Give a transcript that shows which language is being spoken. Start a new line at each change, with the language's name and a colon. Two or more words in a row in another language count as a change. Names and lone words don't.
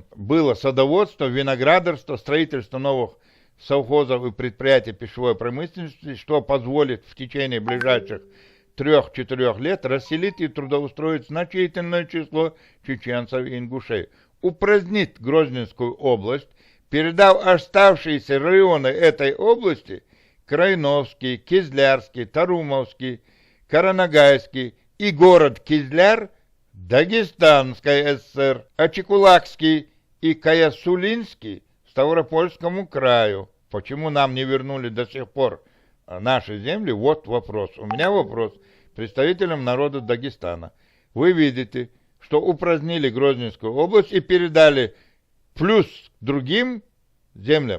Russian: Было садоводство, виноградарство, строительство новых совхозов и предприятий пищевой промышленности, что позволит в течение ближайших 3-4 лет расселить и трудоустроить значительное число чеченцев и ингушей, упразднить Грозненскую область, передав оставшиеся районы этой области Крайновский, Кизлярский, Тарумовский, Каранагайский и город Кизляр Дагестанской ССР, а Чекулакский и Каясулинский Ставропольскому краю. Почему нам не вернули до сих пор наши земли? Вот вопрос. У меня вопрос представителям народа Дагестана. Вы видите, что упразднили Грозненскую область и передали плюс другим землям.